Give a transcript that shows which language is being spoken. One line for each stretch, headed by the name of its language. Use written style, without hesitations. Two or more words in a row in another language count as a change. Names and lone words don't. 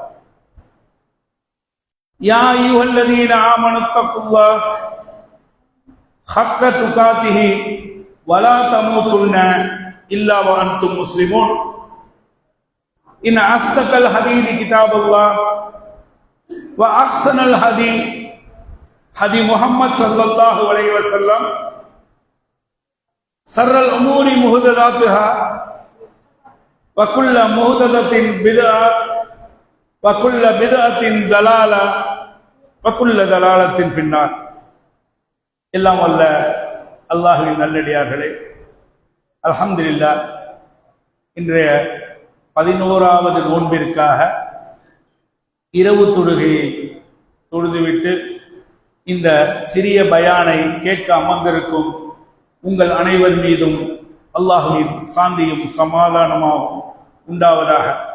Arabic: يا أيها الذين آمنوا اتقوا الله حق تقاته ولا تموتن إلا وأنتم مسلمون إن أصدق الحديث كتاب الله وأحسن الهدي هدي محمد صلى الله عليه وسلم شر الأمور محدثاتها وكل محدثة بدعة وكل بدعة ضلالة وكل ضلالة في النار.
Tamil: எல்லாம் வல்ல அல்லாஹ்வின் நல்லடியார்களே, அல்ஹம்துலில்லாஹ், இன்றைய 11வது நோன்பிற்காக இரவு தொழுகையை தொழுதுவிட்டு இந்த சிறிய பயானை கேட்க அமர்ந்திருக்கும் உங்கள் அனைவர் மீதும் அல்லாஹ்வின் சாந்தியும் சமாதானமாகவும் உண்டாவதாக.